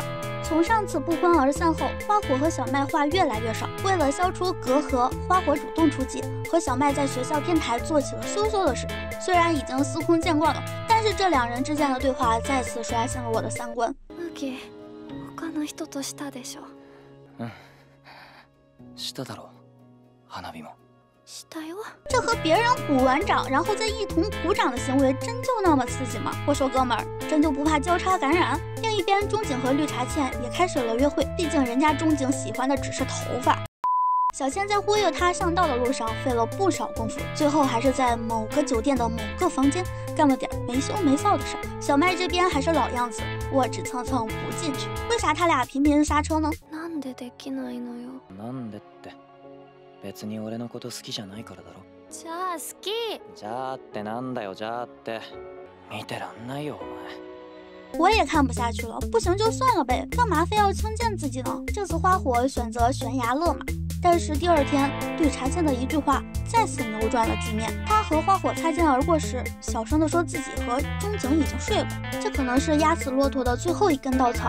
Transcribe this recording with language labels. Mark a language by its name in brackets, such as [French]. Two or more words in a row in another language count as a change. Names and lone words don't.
[Chinese] 从上次不欢而散后，花火和小麦话越来越少。为了消除隔阂，花火主动出击，和小麦在学校天台做起了羞羞的事。虽然已经司空见惯了，但是这2人之间的对话再次刷新了我的三观。 [Japanese] 麦、他の人としたでしょ。しただろ。花火も。したよ。 [Chinese] 这和别人鼓完掌然后再一同鼓掌的行为真就那么刺激吗？我说哥们儿，真就不怕交叉感染？另一边，钟景和绿茶倩也开始了约会，毕竟人家钟景喜欢的只是头发。小倩在忽悠他上道的路上费了不少功夫，最后还是在某个酒店的某个房间干了点没羞没臊的事。小麦这边还是老样子，我只蹭蹭不进去。为啥他俩频频刹车呢？ [Japanese] なんでできないのよ。なんでって。別に俺のこと好きじゃないからだろ。じゃあ好き。じゃあってなんだよ、じゃあって見てらんないよお前。 [Chinese] 我也看不下去了，不行就算了呗，干嘛非要轻贱自己呢？这次花火选择悬崖勒马，但是第二天绿茶倩的一句话再次扭转了局面。他和花火擦肩而过时，小声地说自己和钟景已经睡过，这可能是压死骆驼的最后一根稻草。